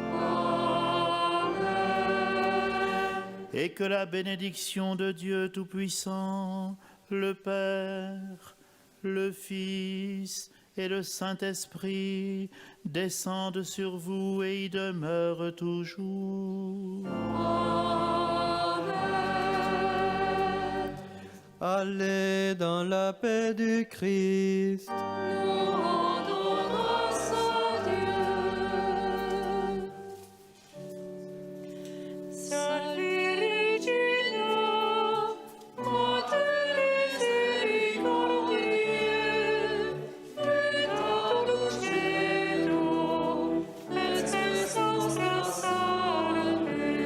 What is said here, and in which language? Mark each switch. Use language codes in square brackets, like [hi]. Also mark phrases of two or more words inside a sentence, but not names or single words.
[fr] Et que la bénédiction de Dieu Tout-Puissant, le Père, le Fils et le Saint-Esprit descendent sur vous et y demeurent toujours. Amen. Allez dans la paix du Christ. Nous rendons grâce à Dieu. [la] Salve Regina, Mater misericordiae, Vita dulcedo, et spes nostra salve.